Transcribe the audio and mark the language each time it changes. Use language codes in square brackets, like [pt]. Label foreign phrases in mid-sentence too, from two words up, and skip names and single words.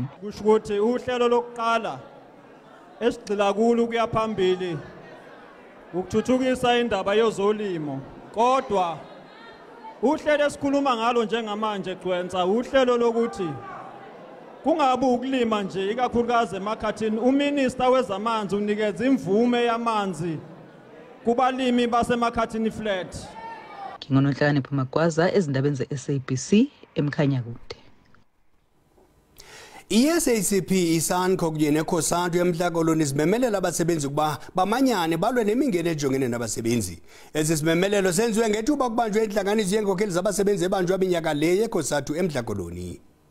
[zu] Kusho ukuthi uhlelo lokuqala esigxila kulo kuya phambili ukuthuthukisa indaba yezolimo, kodwa uhlelo esikhuluma ngalo njengamanje gcwensa uhlelo lokuthi kungabe ukulima nje ikakhulukazi emakhathini. Uminister wezamanzi unikeza imvume yamanzi kubalimi basemakhathini flat. Ngingononhlakani Magwaza ezindabeni ze-SABC emkhanyakude. [xh] I-SACP iSANCO kunye neCOSATU emhlakolweni zimemelela abasebenzi ukuba bamanyane balwe nemingeni ejongene nabasebenzi. Ezi simemelelo senziwe ngethuba kubanjwe inhlanganiso yenkokheli zabasebenzi ebanjwe iminyaka le yeCOSATU emhlakolweni.